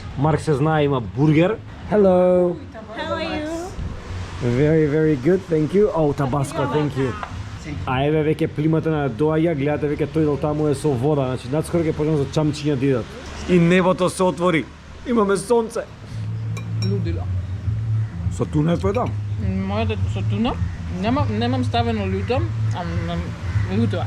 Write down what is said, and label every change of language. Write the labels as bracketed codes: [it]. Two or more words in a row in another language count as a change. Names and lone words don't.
[mk] Марк се знае, има бургер. [en] Hello. How are you? Very good, thank you. Oh, Tabasco, thank you. [mk] А еве веќе плимата на доаѓа, гледате веќе тој дел таму е со вода, значи наскоро ќе почнат за чамчиња да идат. И небото се отвори. Имаме сонце. Лудило. Со туна е тој там. Мојата со туна. Немам ставено луто, а луто е.